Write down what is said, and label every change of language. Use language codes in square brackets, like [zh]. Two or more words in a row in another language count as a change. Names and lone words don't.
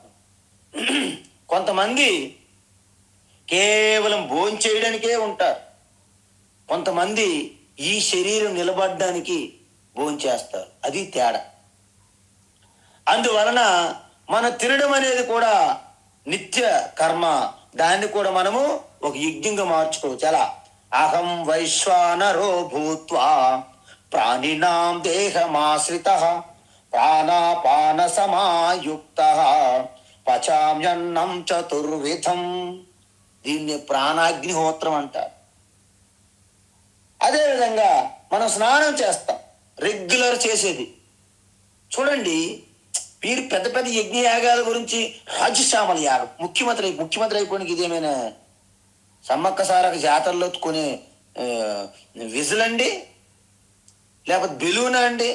[te] కొంతమంది కేవలం భోంచేయడానికే ఉంటారు, కొంతమంది ఈ శరీరం నిలబడడానికి భోంచేస్తారు. అది తేడా. అందువలన మన తినడం అనేది కూడా నిత్య కర్మ. దాన్ని కూడా మనము ఒక యజ్ఞంగా మార్చుకోవచ్చు. ఎలా? [sa] అహం వైశ్వానరో భూత్వా ప్రాణినాం దేహమాశ్రితః ప్రాణాపాన సమాయుక్తః పచామ్యన్నం చతుర్విధం. [te] దీన్ని ప్రాణాగ్నిహోత్రం అంటారు. అదేవిధంగా మనం స్నానం చేస్తాం, రెగ్యులర్ చేసేది. చూడండి, వీరు పెద్ద పెద్ద యజ్ఞయాగాల గురించి రాజశ్యామల యాగం, ముఖ్యమంత్రి అయిపోయినకి ఇదేమైనా సమ్మక్క సారక జాతరలో కొనే విజిల్ అండి, లేకపోతే బెలూనా అండి?